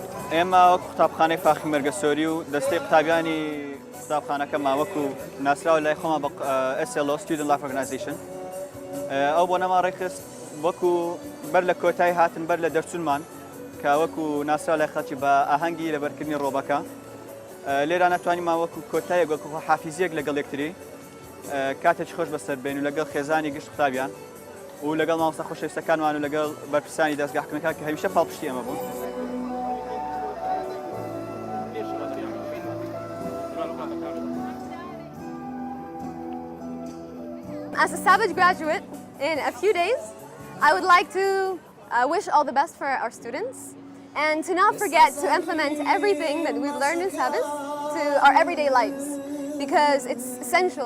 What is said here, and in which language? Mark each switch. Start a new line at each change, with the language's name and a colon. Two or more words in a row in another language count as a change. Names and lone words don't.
Central Kurdish: ئێمە وەکو قوتابخانەی فاخی مەرگەسۆری و دەستەی قوتابیانی قوتابخانەکەمان وەکو ناسراوە لای خۆمان بە SLO Student Life Organization ئەو بۆ نەما ڕێکخست وەکو بەر لە کۆتایی هاتن بەر لە دەرچوونمان کە وەکو ناسراوە لای خەڵکی بە ئاهەنگی لەبەرکردنی ڕۆبەکە لێرە ناتوانیمان وەکو کۆتایەک وەکو حافیزیەک لەگەڵ یەکتری کاتێک خۆش بەسەر بین و لەگەڵ خێزانی گشت قوتابیان و لەگەڵ مامۆستا خۆشەویستەکانمان و لەگەڵ بەرپرسانی دەستگاکردنەکان کە هەمیشە پاڵپشتی ئێمە بوون.
English: As a Savage graduate, in a few days, I would like to wish all the best for our students and to not forget to implement everything that we've learned in Savage to our everyday lives because it's essential.